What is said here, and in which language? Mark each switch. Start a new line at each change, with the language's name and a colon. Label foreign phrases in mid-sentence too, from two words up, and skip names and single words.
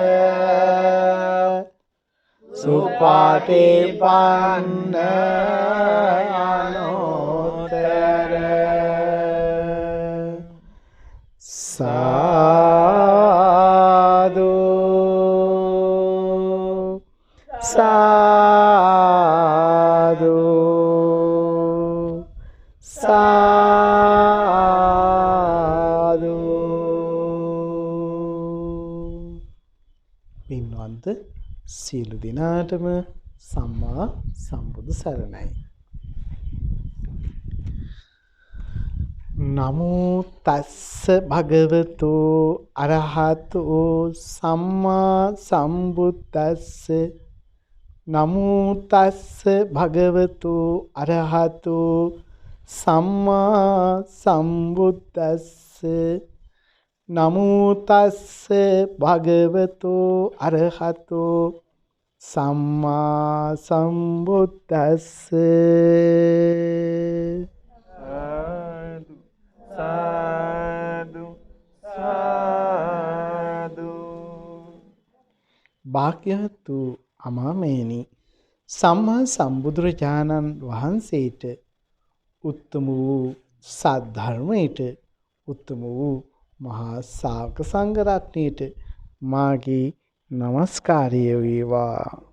Pali: සුපටිපන්න අනුත්තර සාදු සාදු සාදු
Sinhala: පින්වන්ත සියලු දෙනාටම
Pali: සම්මා සම්බුදු සරණයි. නමෝ තස්ස භගවතු අරහතෝ සම්මා සම්බුද්දස්ස නමෝ තස්ස භගවතු අරහතෝ සම්මා සම්බුද්දස්ස නමෝ තස්ස භගවතු අරහතෝ සම්මා සම්බුද්දස්ස සාදු සාදු.
Sinhala: භාග්‍යවතු අමාමේනි සම්මා සම්බුදුරජාණන් වහන්සේට උත්තම වූ සද්ධර්මයට උත්තම වූ මහා ශාවක සංඝ රත්නයට මාගේ নমස්කාරය වේවා.